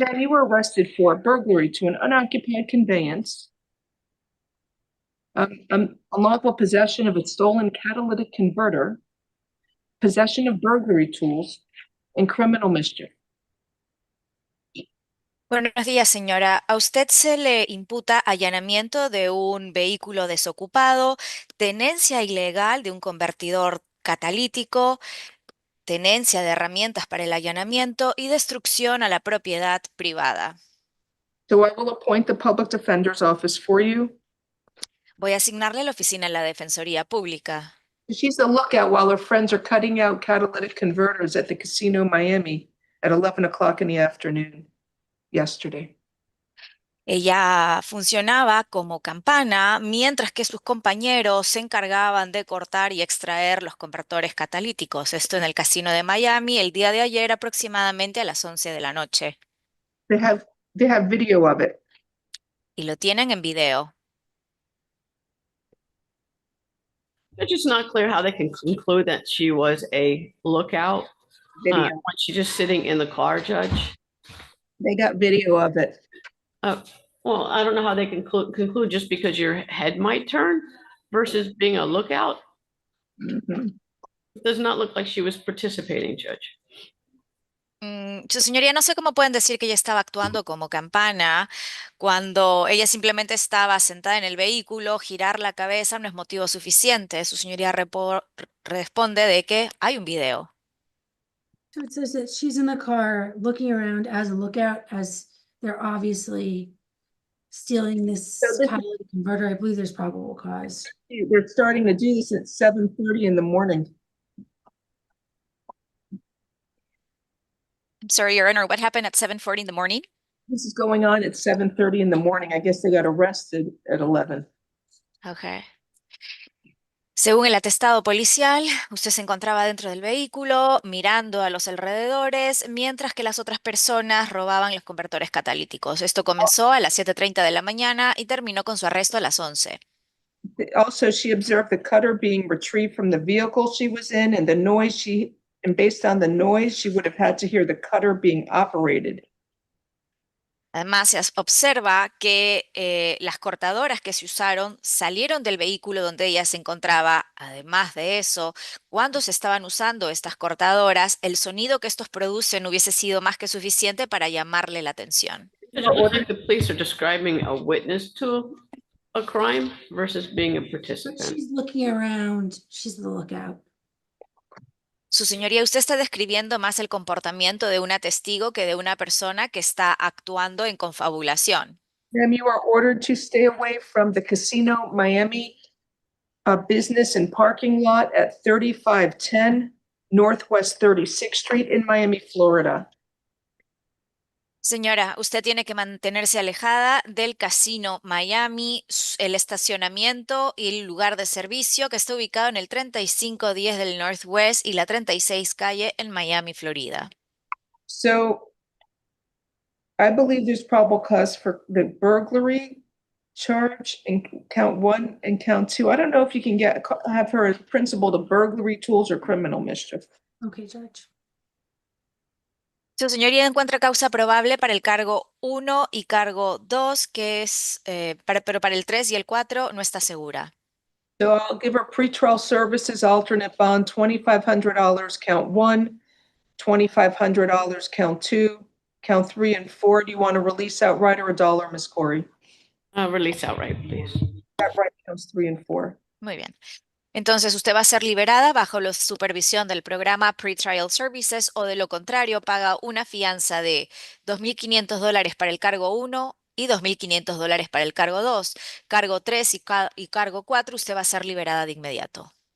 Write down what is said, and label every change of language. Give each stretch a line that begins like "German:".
English: Ma'am, you were arrested for burglary to an unoccupied conveyance, unlawful possession of a stolen catalytic converter, possession of burglary tools, and criminal mischief.
Spanish: Buenos días, señora. A usted se le imputa allanamiento de un vehículo desocupado, tenencia ilegal de un convertidor catalítico, tenencia de herramientas para el allanamiento y destrucción a la propiedad privada.
English: So I will appoint the public defender's office for you.
Spanish: Voy a asignarle la oficina en la Defensoría Pública.
English: She's the lookout while her friends are cutting out catalytic converters at the Casino Miami at 11 o'clock in the afternoon yesterday.
Spanish: Ella funcionaba como campana mientras que sus compañeros se encargaban de cortar y extraer los convertores catalíticos. Esto en el Casino de Miami el día de ayer aproximadamente a las 11 de la noche.
English: They have video of it.
Spanish: Y lo tienen en video.
English: It's just not clear how they can conclude that she was a lookout when she's just sitting in the car, Judge. They got video of it. Well, I don't know how they can conclude just because your head might turn versus being a lookout. It does not look like she was participating, Judge.
Spanish: Su señoría, no sé cómo pueden decir que ella estaba actuando como campana cuando ella simplemente estaba sentada en el vehículo, girar la cabeza no es motivo suficiente. Su señoría responde de que hay un video.
English: So it says that she's in the car looking around as a lookout as they're obviously stealing this catalytic converter. I believe there's probable cause. They're starting to do this at 7:30 in the morning. I'm sorry, Your Honor, what happened at 7:40 in the morning? This is going on at 7:30 in the morning. I guess they got arrested at 11. Okay.
Spanish: Según el atestado policial, usted se encontraba dentro del vehículo mirando a los alrededores mientras que las otras personas robaban los convertores catalíticos. Esto comenzó a las 7:30 de la mañana y terminó con su arresto a las 11.
English: Also, she observed the cutter being retrieved from the vehicle she was in and the noise and based on the noise, she would have had to hear the cutter being operated.
Spanish: Además, se observa que las cortadoras que se usaron salieron del vehículo donde ella se encontraba. Además de eso, cuando se estaban usando estas cortadoras, el sonido que estos producen hubiese sido más que suficiente para llamarle la atención.
English: It looks like the police are describing a witness to a crime versus being a participant. She's looking around. She's the lookout.
Spanish: Su señoría, usted está describiendo más el comportamiento de una testigo que de una persona que está actuando en confabulación.
English: Ma'am, you are ordered to stay away from the Casino Miami business and parking lot at 3510 Northwest 36th Street in Miami, Florida.
Spanish: Señora, usted tiene que mantenerse alejada del Casino Miami, el estacionamiento y el lugar de servicio que está ubicado en el 3510 del Northwest y la 36 calle en Miami, Florida.
English: So I believe there's probable cause for the burglary charge in count 1 and count 2. I don't know if you can have her as principal to burglary tools or criminal mischief. Okay, Judge.
Spanish: Su señoría encuentra causa probable para el cargo 1 y cargo 2, que es, pero para el 3 y el 4 no está segura.
English: So I'll give her pretrial services alternate bond, $2,500 count 1, $2,500 count 2, count 3 and 4. Do you want to release outright or a dollar, Ms. Corey? Release outright, please. Outright counts 3 and 4.
Spanish: Muy bien. Entonces usted va a ser liberada bajo la supervisión del programa Pretrial Services o de lo contrario paga una fianza de $2,500 para el cargo 1 y $2,500 para el cargo 2. Cargo 3 y cargo 4 usted va a ser liberada de inmediato.